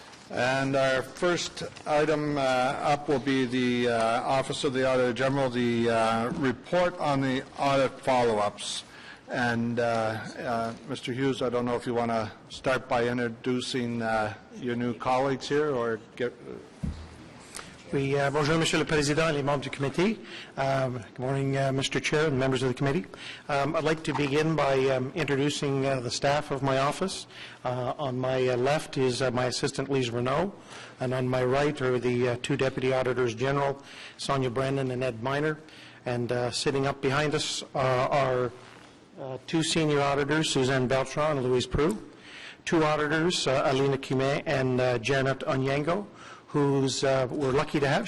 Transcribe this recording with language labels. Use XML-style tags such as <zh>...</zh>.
<en>And our first item up will be the Office of the Auditor General, the report on the audit follow-ups. And Mr. Hughes, I don't know if you want to start by introducing your new colleagues here, or get...</en> <fr>Oui, bonjour, Monsieur le Président et les membres du committee.</fr> <en>Good morning, Mr. Chair and members of the committee. I'd like to begin by introducing the staff of my office. On my left is my assistant, Lise Renault, and on my right are the two Deputy Auditors General, Sonia Brennan and Ed Miner. And sitting up behind us are two senior auditors, Suzanne Beltran and Louise Prue, two auditors, Alina Kime and Janet Onyango, who's we're lucky to have.</en>